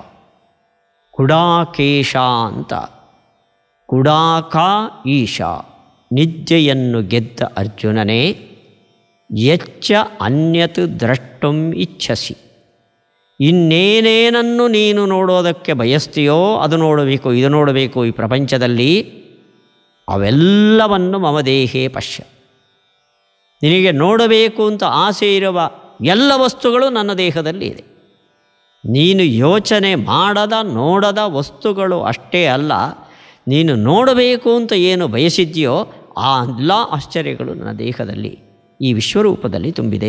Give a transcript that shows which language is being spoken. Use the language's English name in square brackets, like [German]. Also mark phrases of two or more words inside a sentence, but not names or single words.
[Kannada] ಕುಡಾಕೇಶ ಅಂತ, ಕುಡಾಕ ಈಶ ನಿದ್ಯೆಯನ್ನು ಗೆದ್ದ ಅರ್ಜುನನೇ, [Sanskrit] ಯಚ್ಚ ಅನ್ಯತ್ ದ್ರಷ್ಟುಂ ಇಚ್ಛಸಿ. [Kannada] ಇನ್ನೇನೇನನ್ನು ನೀನು ನೋಡೋದಕ್ಕೆ ಬಯಸ್ತೀಯೋ ಅದು ನೋಡಬೇಕು, ಇದು ನೋಡಬೇಕು ಈ ಪ್ರಪಂಚದಲ್ಲಿ, ಅವೆಲ್ಲವನ್ನು [Sanskrit] ಮಮ ದೇಹೇ ಪಶ್ಯ. [Kannada] ನಿನಗೆ ನೋಡಬೇಕು ಅಂತ ಆಸೆ ಇರುವ ಎಲ್ಲ ವಸ್ತುಗಳು ನನ್ನ ದೇಹದಲ್ಲಿ ಇದೆ. ನೀನು ಯೋಚನೆ ಮಾಡದ ನೋಡದ ವಸ್ತುಗಳು ಅಷ್ಟೇ ಅಲ್ಲ, ನೀನು ನೋಡಬೇಕು ಅಂತ ಏನು ಬಯಸಿದ್ಯೋ ಆ ಎಲ್ಲ ಆಶ್ಚರ್ಯಗಳು ನನ್ನ ದೇಹದಲ್ಲಿ, ಈ ವಿಶ್ವರೂಪದಲ್ಲಿ ತುಂಬಿದೆ.